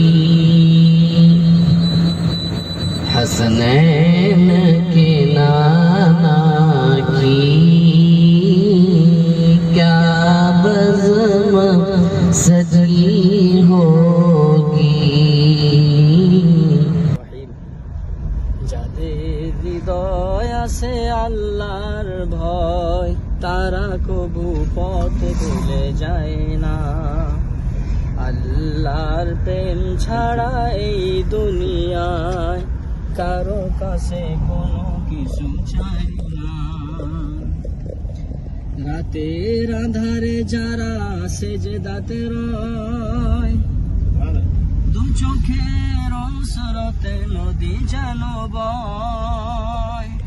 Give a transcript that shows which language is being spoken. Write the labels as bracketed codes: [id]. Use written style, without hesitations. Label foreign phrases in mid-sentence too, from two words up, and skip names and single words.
[ur] حسنین کے نانا کی کیا بزم سجی ہوگی [bn] যাদের হৃদয় আছে আল্লাহর ভয় তারা কবু পথ ভুলে যায় না আল্লাহর প্রেম ছাড়া এই দুনিয়ায় কারো কাছে কোনো কিছু চাই না রাতের আধারে যারা সেজদাতে রয় দু চোখের অসরতে নদী যেন বয়